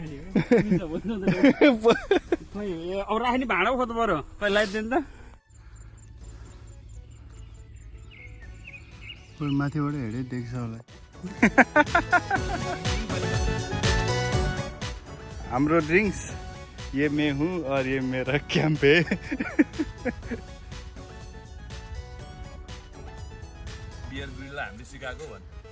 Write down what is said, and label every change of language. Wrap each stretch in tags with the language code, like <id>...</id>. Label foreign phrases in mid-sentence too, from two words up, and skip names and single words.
<ne>अब राख्ने भाँडा पो खोज्नु पर्यो खै लगाइदिनु त माथिबाट हेरे देख्छ होला हाम्रो ड्रिङ्क्स</ne> <hi>ये मैं हूँ और ये मेरा कैंप है</hi> <ne>बियर ब्रिडलाई हामीले सिकाएको भन्</ne>